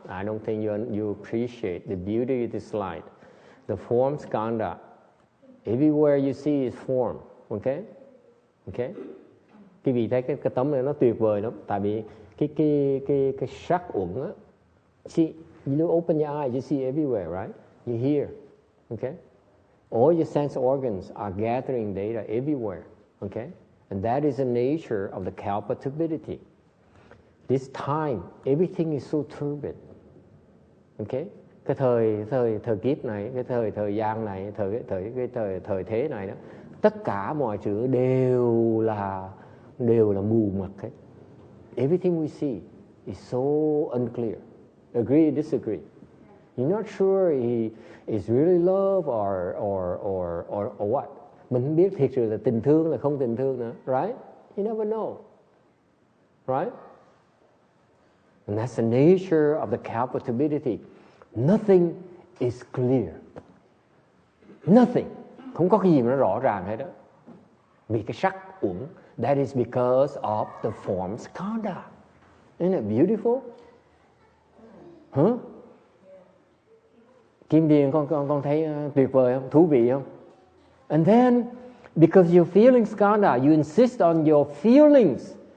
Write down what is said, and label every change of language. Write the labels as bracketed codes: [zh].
[en] I don't think you appreciate the beauty of this slide. The form skhandha. Everywhere you see is form. Okay. [vi] Quý vị thấy cái tấm này nó tuyệt vời lắm. Tại vì cái sắc uẩn á. [en] See, you open your eyes, you see everywhere, right? You hear. Okay. All your sense organs are gathering data everywhere, okay? And that is the nature of the kalpa turbidity. This time, everything is so turbid, okay? [vi] Cái thời kiếp này, cái thời gian này, thời thế này đó, tất cả mọi thứ đều là mù mịt hết. [en] Everything we see is so unclear. Agree or disagree? You're not sure he is really love or what. [vi] Mình không biết thiệt sự là tình thương là không tình thương nữa, right? [en] You never know, right? And that's the nature of the kalpa turbidity. Nothing is clear. Nothing. [vi] Không có cái gì mà nó rõ ràng hết đó. Vì cái sắc uẩn. [en] That is because of the form skhandha. Isn't it beautiful? Huh? [vi] Kim Điền, con thấy tuyệt vời không? Thú vị không? [en] And then, because you're feeling skhandha, you insist on your feelings.